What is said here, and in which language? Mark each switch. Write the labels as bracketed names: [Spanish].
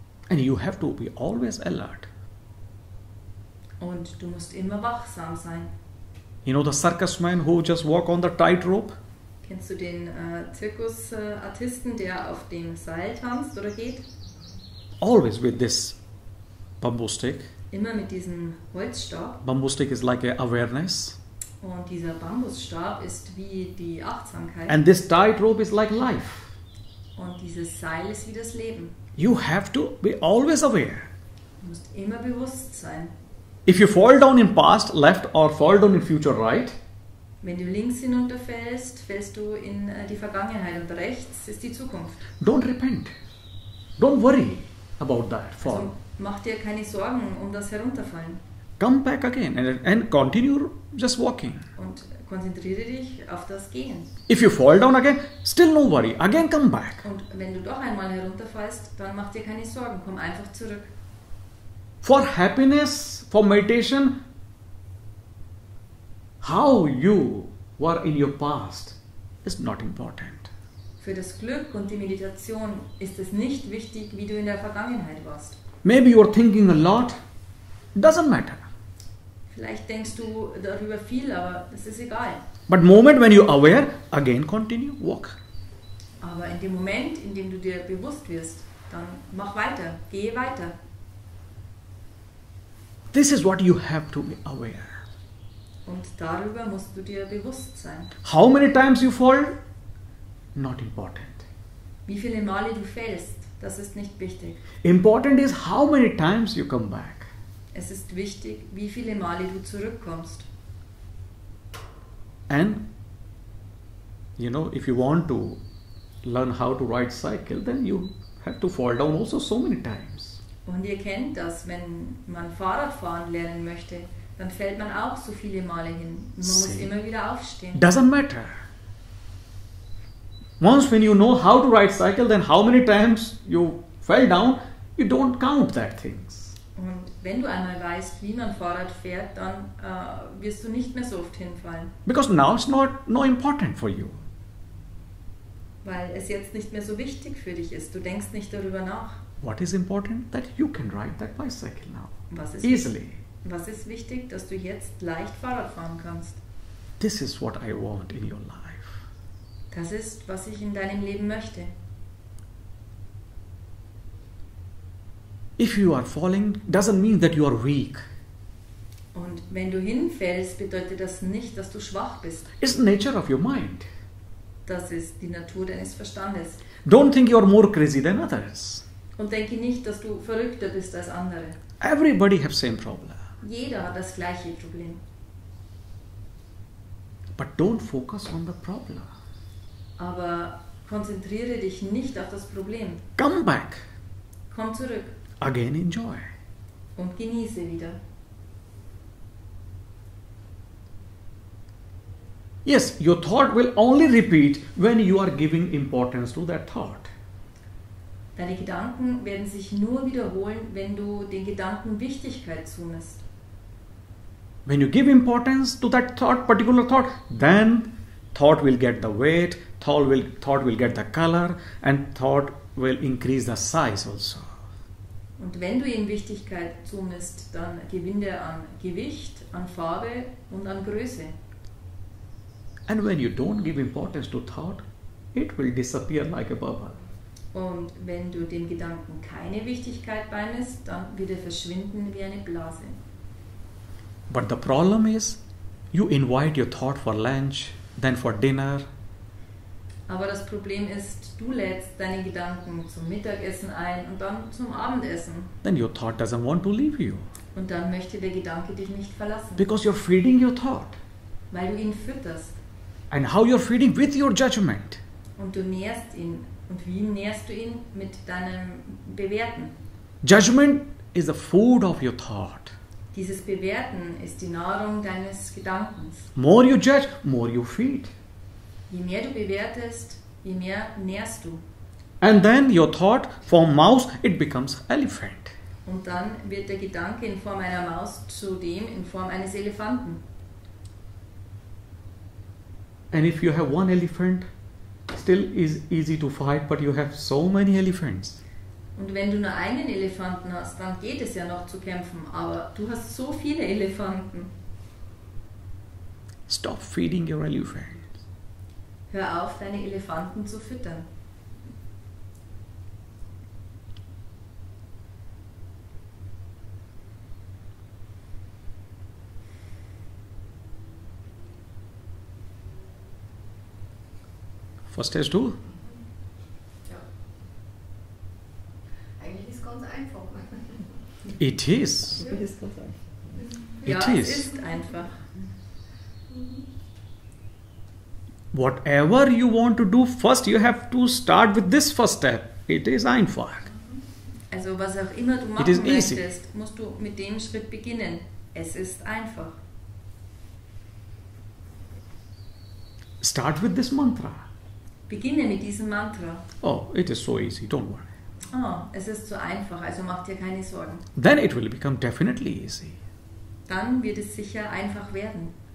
[English] And you have to be always alert. [German] Und du musst immer wachsam sein. [English] You know the circus man who just walk on the tightrope? [German] Kennst du den Zirkusartisten, der auf dem Seil tanzt oder geht? [English] Always with this bamboo stick. [German] Immer mit diesem Holzstab. [English] Bamboo stick is like a awareness. [German] Und dieser Bambusstab ist wie die Achtsamkeit. [English] And this tightrope is like life. [German] Und dieses Seil ist wie das Leben. [English] You have to be always aware. [German] Du musst immer bewusst sein. [English] If you fall down in past, left or fall down in future, right? [German] Wenn du links hinunterfällst, fällst du in die Vergangenheit und rechts ist die Zukunft. [English] Don't repent. Don't worry about that fall. [German] Also mach dir keine Sorgen um das Herunterfallen. [English] Come back again and continue just walking. [German] Und konzentriere dich auf das Gehen. [English] If you fall down again, still no worry. Again come back. [German] Und wenn du doch einmal herunterfallst, dann mach dir keine Sorgen, komm einfach zurück. [English] For happiness, for meditation, how you were in your past is not important. [German] Für das Glück und die Meditation ist es nicht wichtig, wie du in der Vergangenheit warst. [English] Maybe you are thinking a lot. Doesn't matter. [German] Vielleicht denkst du darüber viel, aber das ist egal. [English] But moment when you are aware, again continue, walk. [German] Aber in dem Moment, in dem du dir bewusst wirst, dann mach weiter, gehe weiter. [English] This is what you have to be aware. [German] Und darüber musst du dir bewusst sein. [English] How many times you fall? Not important. [German] Wie viele Male du fällst, das ist nicht wichtig. [English] Important is how many times you come back. [German] Es ist wichtig, wie viele Male du zurückkommst. [English] And you know, if you want to learn how to ride cycle, then you have to fall down also so many times. [German] Und ihr kennt das, wenn man Fahrradfahren lernen möchte, dann fällt man auch so viele Male hin. Und man muss immer wieder aufstehen. [English] Doesn't matter. Once when you know how to ride cycle, then how many times you fell down, you don't count that things. [German] Und wenn du einmal weißt, wie man Fahrrad fährt, dann wirst du nicht mehr so oft hinfallen. [English] Because now it's no important for you. [German] Weil es jetzt nicht mehr so wichtig für dich ist. Du denkst nicht darüber nach. [English] What is important? That you can ride that bicycle now. Easily. [German] Was ist wichtig? Dass du jetzt leicht Fahrrad fahren kannst. [English] This is what I want in your life. [German] Das ist, was ich in deinem Leben möchte. [English] If you are falling, doesn't mean that you are weak. [German] Und wenn du hinfällst, bedeutet das nicht, dass du schwach bist. [English] It's the nature of your mind. [German] Das ist die Natur deines Verstandes. [English] Don't think you are more crazy than others. [German] Und denke nicht, dass du verrückter bist als andere. [English] Everybody have same problem. [German] Jeder hat das gleiche Problem. [English] But don't focus on the problem. [German] Aber konzentriere dich nicht auf das Problem. [English] Come back. [German] Komm zurück. [English] Again enjoy. [German] Und genieße wieder. [English] Yes, your thought will only repeat when you are giving importance to that thought. [German] Deine Gedanken werden sich nur wiederholen, wenn du den Gedanken Wichtigkeit zumisst. [English] When you give importance to that thought, particular thought, then thought will get the weight, thought will get the color, and thought will increase the size also. [German] Und wenn du ihm Wichtigkeit zumisst, dann gewinnt er an Gewicht, an Farbe und an Größe. [English] And when you don't give importance to thought, it will disappear like a bubble. [German] Und wenn du dem Gedanken keine Wichtigkeit beimisst, dann wird er verschwinden wie eine Blase. [English] But the problem is, you invite your thought for lunch, then for dinner. [German] Aber das Problem ist, du lädst deine Gedanken zum Mittagessen ein und dann zum Abendessen. [English] Then your thought doesn't want to leave you. [German] Und dann möchte der Gedanke dich nicht verlassen. [English] Because you're feeding your thought. [German] Weil du ihn fütterst. [English] And how you're feeding with your judgment. [German] Und du nährst ihn. Und wie nährst du ihn? Mit deinem Bewerten. [English] Judgment is the food of your thought. [German] Dieses Bewerten ist die Nahrung deines Gedankens. [English] More you judge, more you feed. [German] Je mehr du bewertest, je mehr nährst du. [English] And then your thought from mouse, it becomes elephant. [German] Und dann wird der Gedanke in Form einer Maus zu dem in Form eines Elefanten. [English] And if you have one elephant, still is easy to fight, but you have so many elephants. [German] Und wenn du nur einen Elefanten hast, dann geht es ja noch zu kämpfen, aber du hast so viele Elefanten. [English] Stop feeding your elephant. [German] Hör auf, deine Elefanten zu füttern. Verstehst du? Ja. Eigentlich ist es ganz einfach. [English] It is. [German] Das ist ganz einfach. Ja, [English] It [German] es [English] is. [German] ist einfach. [English] Whatever you want to do, first you have to start with this first step. It is [German] einfach. Also was auch immer du [English] It is [German] machen [English] easy. [German] möchtest, musst du mit dem Schritt beginnen. Es ist einfach. [English] Start with this mantra. [German] Beginne mit diesem Mantra. [English] Oh, it is so easy, don't worry. [German] Es ist so einfach, also mach dir keine Sorgen. [English] Then it will become definitely easy. Dann wird es sicher einfach werden.